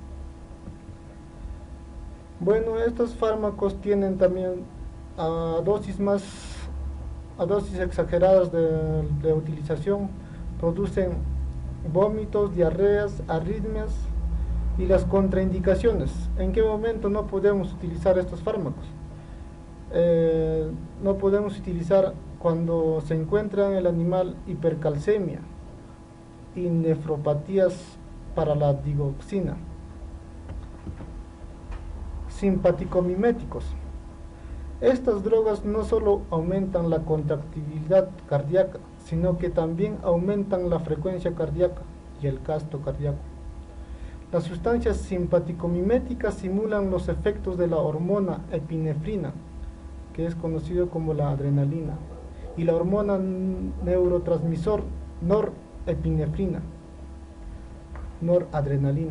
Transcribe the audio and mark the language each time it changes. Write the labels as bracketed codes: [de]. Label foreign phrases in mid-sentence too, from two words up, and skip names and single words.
[es] Bueno, estos fármacos tienen también a dosis exageradas de utilización, producen vómitos, diarreas, arritmias. Y las contraindicaciones: ¿en qué momento no podemos utilizar estos fármacos? No podemos utilizar cuando se encuentra en el animal hipercalcemia y nefropatías para la digoxina. Simpaticomiméticos: estas drogas no solo aumentan la contractilidad cardíaca, sino que también aumentan la frecuencia cardíaca y el gasto cardíaco. Las sustancias simpaticomiméticas simulan los efectos de la hormona epinefrina, que es conocido como la adrenalina, y la hormona neurotransmisor noradrenalina.